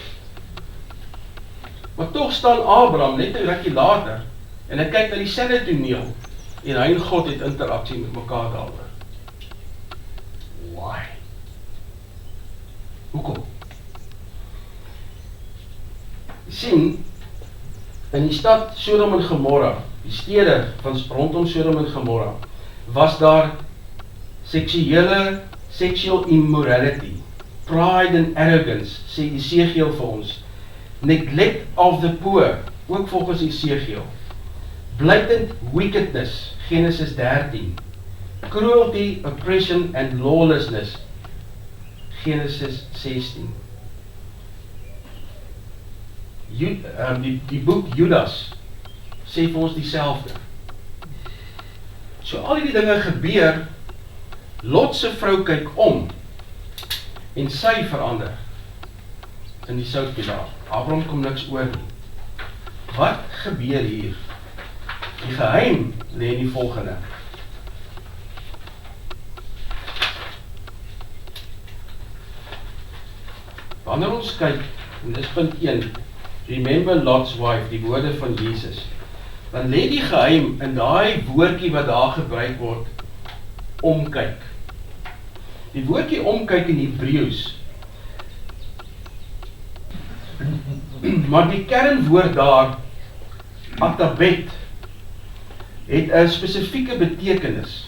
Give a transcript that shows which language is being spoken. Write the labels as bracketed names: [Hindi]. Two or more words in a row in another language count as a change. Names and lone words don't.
[Afrikaans] Maar tog staan Abraham net 'n rukkie later en hy kyk na dieselfde toneel en hy en God het interaksie met mekaar daaroor. Why? Hoekom? Sien, in die stad Sodom en Gomorra, die stede van rondom Sodom en Gomorra, was daar [English] sexual immorality, pride and arrogance, [Afrikaans] sê Esegiel vir ons, [English] neglect of the poor, [Afrikaans] ook volgens Esegiel, [English] blatant wickedness, Genesis 13, cruelty, oppression and lawlessness, Genesis 16. [Afrikaans] Die boek Judas sê vir ons dieselfde. So al die dinge gebeur, Lot se vrou kyk om en sy verander in die soutpilaar. Abraham kom niks oor nie. Wat gebeur hier? Die geheim lê in die volgende. Wanneer ons kyk, en dis punt 1, [English] remember Lot's wife, [Afrikaans] die woorde van Jesus, dan lê die geheim in daai woordjie wat daar gebruik word, omkyk. Die woordjie omkyk in Hebreëus, maar die kernwoord daar, atabet, het 'n spesifieke betekenis.